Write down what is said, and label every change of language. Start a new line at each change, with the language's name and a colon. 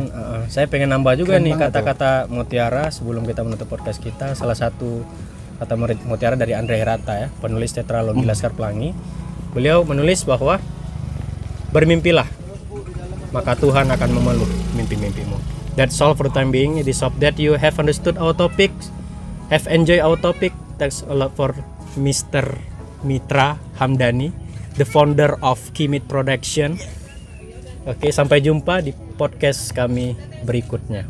Indonesian: Dan saya pengen nambah juga keren nih banget kata-kata Mutiara sebelum kita menutup podcast kita. Salah satu kata Mutiara dari Andre Hirata ya, penulis tetralogi Laskar Pelangi. Beliau menulis bahwa bermimpilah, maka Tuhan akan memeluk mimpi-mimpimu.
English: That's all for the time being. It is hope that you have understood our topics, have enjoyed our topic. Thanks a lot for Mr. Mitra Hamdani, the founder of Kimit Production.
Indonesian: Oke, sampai jumpa di podcast kami berikutnya.